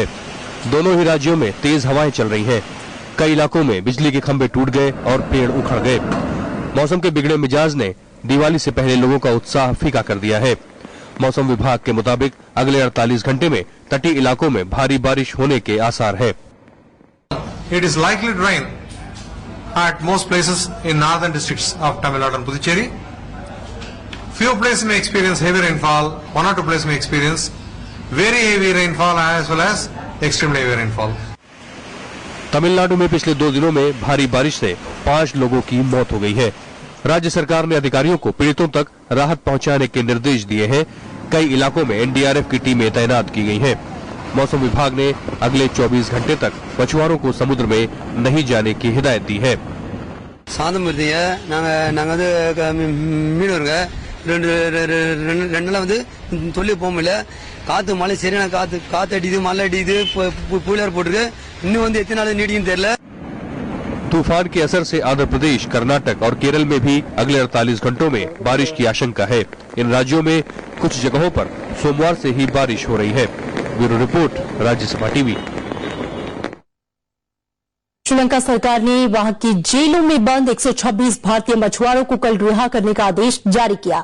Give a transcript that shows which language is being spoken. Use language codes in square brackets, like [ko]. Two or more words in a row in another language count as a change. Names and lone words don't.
[hi] दोनों ही राज्यों में तेज हवाएं चल रही हैं। कई इलाकों में बिजली के खंभे टूट गए और पेड़ उखड़ गए। मौसम के बिगड़े मिजाज ने दिवाली से पहले लोगों का उत्साह फीका कर दिया है। मौसम विभाग के मुताबिक अगले 48 घंटे में तटीय इलाकों में भारी बारिश होने के आसार है। [en] It is likely to rain at most places in northern districts of Tamil Nadu and Puducherry. Few places may experience heavy rainfall. 1 or 2 places may experience very heavy rainfall as well as extremely heavy rainfall. [hi] तमिलनाडु में पिछले 2 दिनों में भारी बारिश से 5 लोगों की मौत हो गई है। राज्य सरकार ने अधिकारियों को पीड़ितों तक राहत पहुंचाने के निर्देश दिए हैं। कई इलाकों में एनडीआरएफ की टीमें तैनात की गई हैं। मौसम विभाग ने अगले 24 घंटे तक मछुआरों को समुद्र में नहीं जाने की हिदायत दी है। [ta] காத்து மழை சரியான காத்து அடிக்குது, மழை அடிக்குது, புயல் போட்டுருக்கு. இன்னும் எத்தனை நாள் நீடிக்குன்னு தெரியல। [hi] तूफान के असर से आंध्र प्रदेश, कर्नाटक और केरल में भी अगले 48 घंटों में बारिश की आशंका है। इन राज्यों में कुछ जगहों पर सोमवार से ही बारिश हो रही है। [en] bureau report, [hi] राज्यसभा टीवी। श्रीलंका सरकार ने वहां की जेलों में बंद 126 भारतीय मछुआरों को कल रिहा करने का आदेश जारी किया।